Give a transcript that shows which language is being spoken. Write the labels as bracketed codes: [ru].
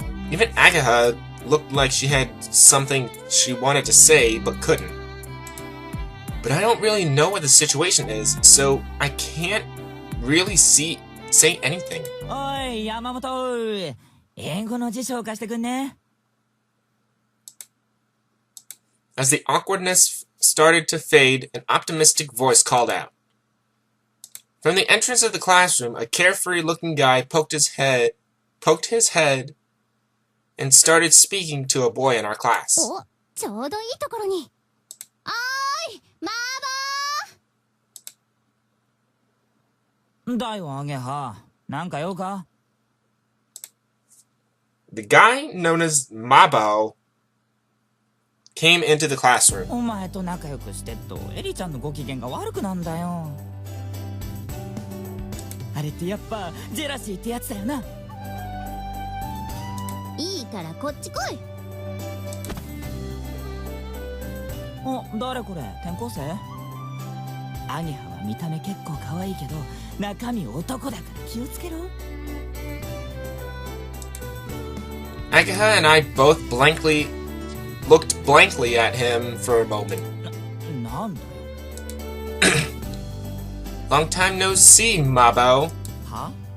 [en] Even Agatha looked like she had something she wanted to say but couldn't. But I don't really know what the situation is, so I can't really say anything. Oi, Yamamoto! [ja] 英語の辞書を貸してくんね? [en] As the awkwardness started to fade, an optimistic voice called out. From the entrance of the classroom, a carefree-looking guy poked his head and started speaking to a boy in our class. [ja] Oh, ちょうどいいところに. [en] Oi, Mabo! [ja] だよ、アゲハ。なんか用か? [en] The guy known as Mabo came into the classroom. [ja] お前と仲良くしてっとエリちゃんのご機嫌が悪くなんだよ。あれってやっぱジェラシーってやつだよな。いいからこっち来い。お、誰これ？転校生？アゲハは見た目結構可愛いけど中身男だから気をつけろ。 [en] Agatha and I both looked blankly at him for a moment. Long time no see, Mabo. Huh?